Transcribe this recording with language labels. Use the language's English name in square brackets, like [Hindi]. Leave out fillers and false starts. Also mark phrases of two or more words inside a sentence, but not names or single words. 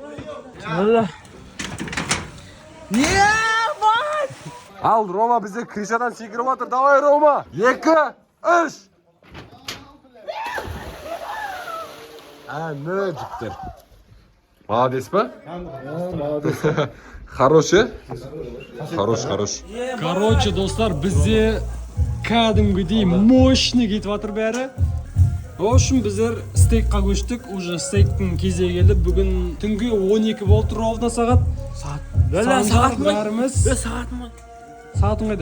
[Kazakh] Ал, Рома бізде кришадан секіріп отыр. Давай, Рома. 2, 3. Әні, жігіттер. [Russian] Молодец па? Молодец. Хороший? Хорош. [Kazakh] Короче, достар, бізде кәдімгідей мощный кетіп жатыр бәрі. [Russian] В общем, [Kazakh] біздер стейкқа көштік. Уже стейктің кезегі келді. Бүгін түнгі 12 болды ровно сағат. Сағатың қайда?